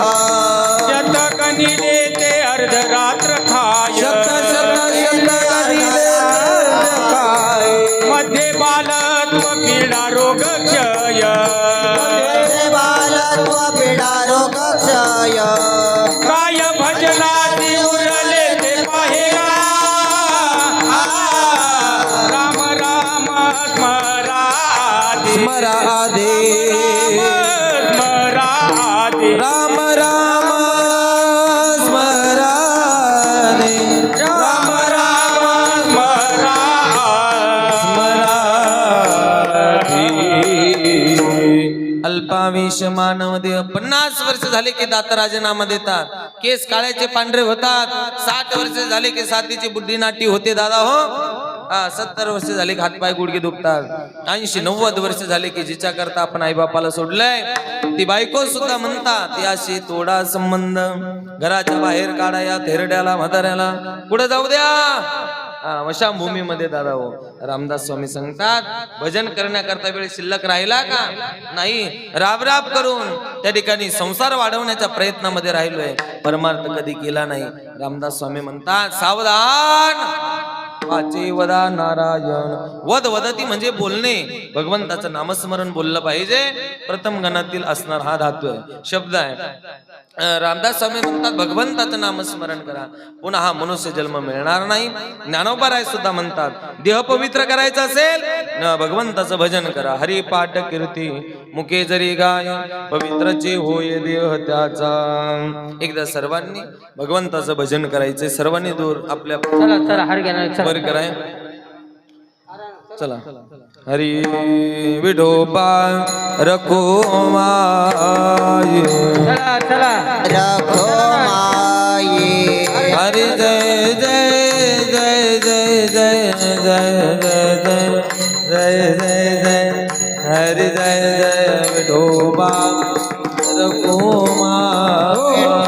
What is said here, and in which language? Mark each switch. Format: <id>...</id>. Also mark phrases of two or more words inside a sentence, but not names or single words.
<mr>शतक निले ते अर्धरात्र खाय मध्ये बालत्व पीडा रोग क्षय बालत्व पीडा रोग क्षय काय भजनाची उरले ते पाहेगा राम राम स्मरादे स्मरादे स्मरादे राम राम स्मरादे राम राम स्मरादे. अल्पायुष्य मानव देह 50 वर्ष झाले की दात राजीनामा देतात. केस काळ्याचे पांढरे होतात. 60 वर्ष झाले की साथीची बुद्धी नाटी होते दादा हो. 70 वर्ष झाले की हातपाय गुडघे दुखतात. 80-90 वर्ष झाले की जिच्या करता आपण आई बापाला सोडलंय ती बायको सुद्धा म्हणतात याशी तोडा संबंध. घराच्या बाहेर काढा या थेरड्याला म्हाताऱ्याला पुढे जाऊ द्या. वशाभूमीमध्ये दादा हो. रामदास स्वामी सांगतात भजन करण्याकरता वेळ शिल्लक राहिला का नाही. राब राब करून त्या ठिकाणी संसार वाढवण्याच्या प्रयत्नामध्ये राहिलोय. परमार्थ कधी केला नाही. रामदास स्वामी म्हणतात सावधान वाचे वदा नारायण. वद वदती म्हणजे बोलणे. भगवंताचं नामस्मरण बोललं पाहिजे. प्रथम गणातील असणार हा धातू आहे शब्द आहे. रामदास स्वामी म्हणतात भगवंताचं नामस्मरण करा पुन्हा हा मनुष्य जन्म मिळणार नाही. ज्ञानोबा राय सुद्धा म्हणतात देह पवित्र करायचा असेल भगवंताचं भजन करा. हरिपाठ कीर्ती मुखे जरी गाय पवित्रचे होय देह त्याचा. एकदा सर्वांनी भगवंताचं भजन करायचे. सर्वांनी दूर आपल्या वर कराय. चला हरी विठोबा रखो माये रखो माये हरि जय जय जय जय जय जय जय जय जय जय हरि जय जय विठोबा रखो माये</mr>